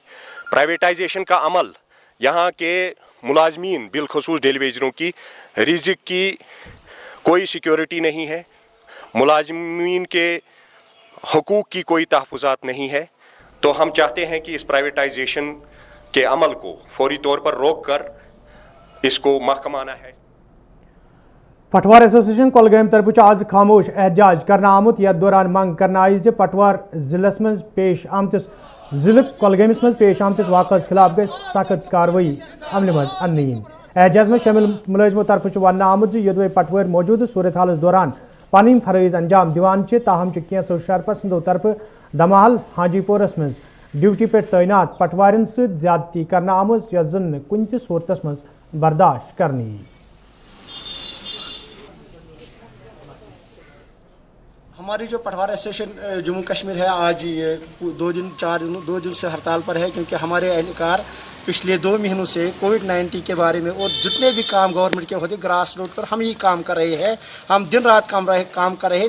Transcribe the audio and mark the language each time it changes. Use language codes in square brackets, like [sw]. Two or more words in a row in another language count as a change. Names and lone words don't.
[hi] प्राइवेटाइजेशन का अमल यहाँ के मुलाजमीन बिलखसूस [en] daily wagers [hi] की रिज़्क़ की कोई सिक्योरिटी नहीं है, मुलाजमीन के हुकूक की कोई तहफ़्फ़ुज़ात नहीं है। तो हम चाहते हैं कि इस प्राइवेटाइजेशन के अमल को फौरी तौर पर रोक कर इसको महकमाना है। [ks] पटवार एसोसिएशन कोलगाम तरफ आज खामोश एहतजाज करना आमुत यथ दौरान मंग करना आई जे पटवार जिलस में पेश आमतिस जिले कोलगामस में पेश आमतिस वाक़स खिलाफ गई सख्त कार्रवाई अमल मज अन। एहतजाज में शामिल मुलाजिमों तरफ वन आमुत यदि पटवार मौजूद सूरत हालस दौरान पन फरज अंजाम दिवान ताहम कैंसो शरपसंदों तरफ दमाल हाजीपोरस में ड्यूटी पे तैनात पटवारन सत ज्यादती करना आमज यह जन कुन त सूरतस मज बर्दाश्त करनी। [hi] हमारी जो पटवार एसोसिएशन जम्मू कश्मीर है आज ये 2 दिन से हड़ताल पर है, क्योंकि हमारे एहलकार पिछले 2 महीनों से कोविड-19 के बारे में और जितने भी काम गवर्नमेंट के होते [en] grass root [hi] पर हम ही काम कर रहे हैं, हम दिन रात काम कर रहे हैं।